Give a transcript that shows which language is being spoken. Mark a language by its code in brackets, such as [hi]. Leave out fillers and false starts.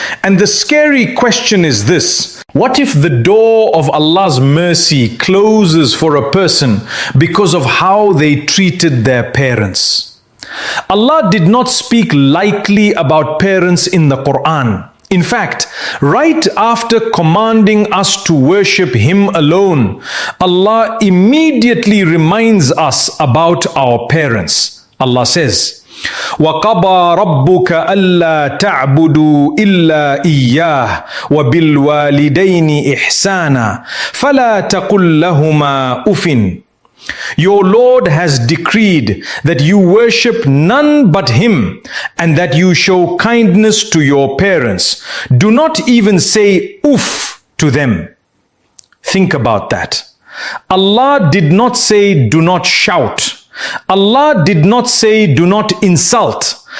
[en] And the scary question is this: what if the door of Allah's mercy closes for a person because of how they treated their parents? Allah did not speak lightly about parents in the Quran. In fact, right after commanding us to worship Him alone, Allah immediately reminds us about our parents. Allah says, [ar] وَقَضَى رَبُّكَ أَلَّا تَعْبُدُوا إِلَّا إِيَّاهُ وَبِالْوَالِدَيْنِ إِحْسَانًا فَلَا تَقُلْ لَهُمَا أُفٍ. [en] Your Lord has decreed that you worship none but Him and that you show kindness to your parents. Do not even say oof to them. Think about that. Allah did not say do not shout. Allah did not say do not insult.